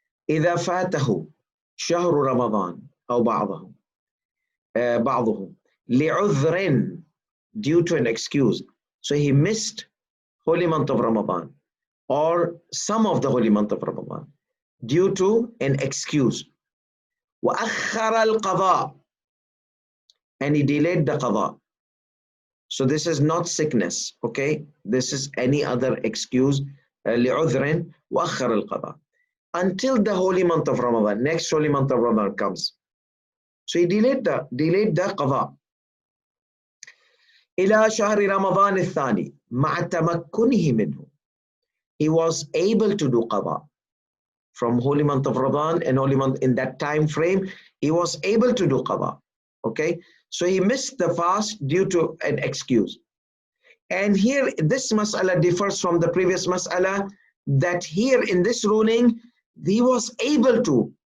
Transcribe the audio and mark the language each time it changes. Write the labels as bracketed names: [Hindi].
[Arabic] إذا فاته شهر رمضان أو بعضه لعذر, [English] due to an excuse. So he missed holy month of Ramadan or some of the holy month of Ramadan due to an excuse. [Arabic] وأخر القضاء, [English] and he delayed the qadha. So this is not sickness, okay? This is any other excuse. [Arabic] لعذر وأخر القضاء, [English] until the holy month of Ramadan, next holy month of Ramadan comes. So he delayed the qadha. [Arabic] إلى شهر رمضان الثاني مع تمكنه منه. [English] He was able to do qadha from holy month of Ramadan and holy month in that time frame. He was able to do qadha. Okay, so he missed the fast due to an excuse. And here this mas'ala differs from the previous mas'ala, that here in this ruling he was able to.